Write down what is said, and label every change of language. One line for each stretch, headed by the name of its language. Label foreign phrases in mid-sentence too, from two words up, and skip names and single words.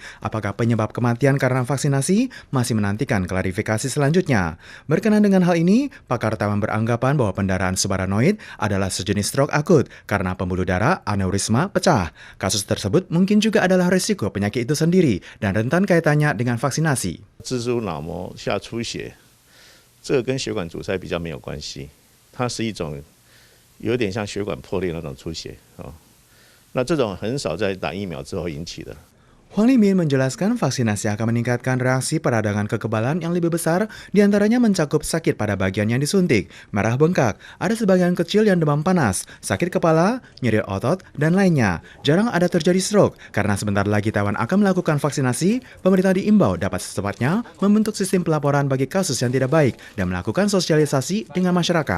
Indonesian: Apakah penyebab kematian karena vaksinasi? Masih menantikan klarifikasi selanjutnya. Berkenaan dengan hal ini, pakar Taiwan beranggapan bahwa pendarahan subaranoid adalah sejenis stroke akut karena pembuluh darah aneurisma pecah. Kasus tersebut mungkin juga adalah risiko penyakit itu sendiri dan rentan kaitannya dengan vaksinasi.
Chinese: 蜘蛛脑膜下出血，这个跟血管阻塞比较没有关系。它是一种有点像血管破裂那种出血啊，那这种很少在打疫苗之后引起的。
Indonesian: Huang Limin menjelaskan vaksinasi akan meningkatkan reaksi peradangan kekebalan yang lebih besar, diantaranya mencakup sakit pada bagian yang disuntik, merah bengkak, ada sebagian kecil yang demam panas, sakit kepala, nyeri otot, dan lainnya. Jarang ada terjadi stroke, karena sebentar lagi Taiwan akan melakukan vaksinasi, pemerintah diimbau dapat secepatnya membentuk sistem pelaporan bagi kasus yang tidak baik dan melakukan sosialisasi dengan masyarakat.